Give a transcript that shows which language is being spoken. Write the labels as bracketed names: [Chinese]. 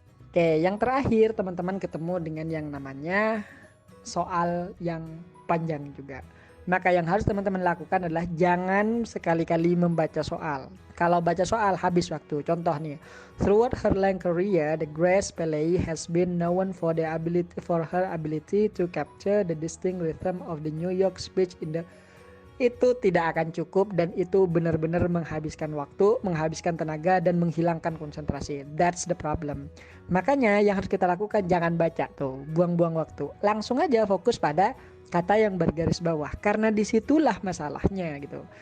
[Indonesian] Oke, yang terakhir teman-teman ketemu dengan yang namanya soal yang panjang juga. Maka yang harus teman-teman lakukan adalah jangan sekali-kali membaca soal. Kalau baca soal habis waktu. Contoh nih, [English] throughout her long career, the Grace Kelly has been known for her ability to capture the distinct rhythm of the New York speech in the. [Indonesian] Itu tidak akan cukup dan itu benar-benar menghabiskan waktu, menghabiskan tenaga dan menghilangkan konsentrasi. [English] That's the problem. [Indonesian] Makanya yang harus kita lakukan jangan baca tuh, buang-buang waktu. Langsung aja fokus pada kata yang bergaris bawah karena disitulah masalahnya gitu.